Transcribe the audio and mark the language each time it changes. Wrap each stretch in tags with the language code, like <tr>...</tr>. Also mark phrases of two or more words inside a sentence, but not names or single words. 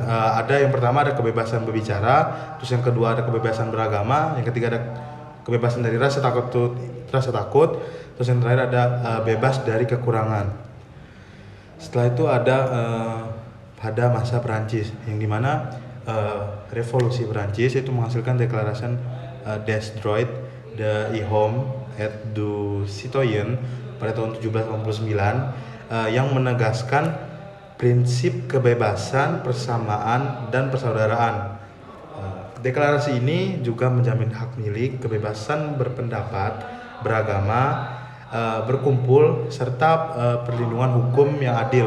<id>Ada yang pertama ada kebebasan berbicara, terus yang kedua ada kebebasan beragama, yang ketiga ada kebebasan dari rasa takut, terus yang terakhir ada bebas dari kekurangan. Setelah itu ada pada masa Perancis, yang dimana revolusi Perancis itu menghasilkan Declaration des Droits de l'Homme et du Citoyen pada tahun 1789, yang menegaskan prinsip kebebasan, persamaan, dan persaudaraan. Deklarasi ini juga menjamin hak milik, kebebasan berpendapat, beragama, berkumpul, serta perlindungan hukum yang adil.</id>